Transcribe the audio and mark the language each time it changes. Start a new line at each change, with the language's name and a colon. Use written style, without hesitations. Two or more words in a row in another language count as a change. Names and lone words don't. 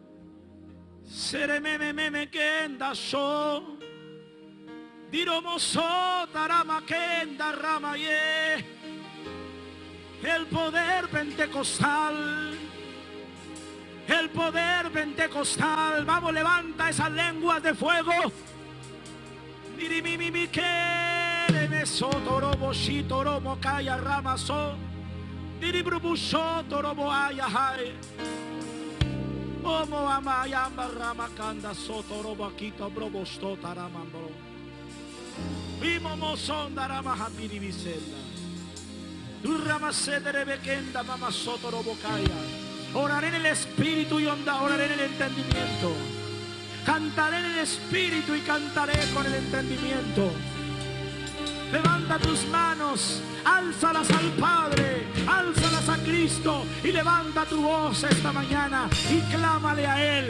Spanish: Serememe kenda so, diromoso tarama kenda ramaye. El poder pentecostal, el poder pentecostal. Vamos, levanta esas lenguas de fuego. Dirimimi que me sotorobo shitoromo kaya ramaso. Diribrubuso torobo ayahai. Omo amayamba ramakanda sotorobo akito brobosto taramambro. Vimomo sondarama hapiribisenda. Durramasedere bekenda mama sotorobo kaya. Oraré en el espíritu y oraré en el entendimiento. Cantaré en el espíritu y cantaré con el entendimiento. Levanta tus manos, álzalas al Padre, álzalas a Cristo y levanta tu voz esta mañana y clámale a Él.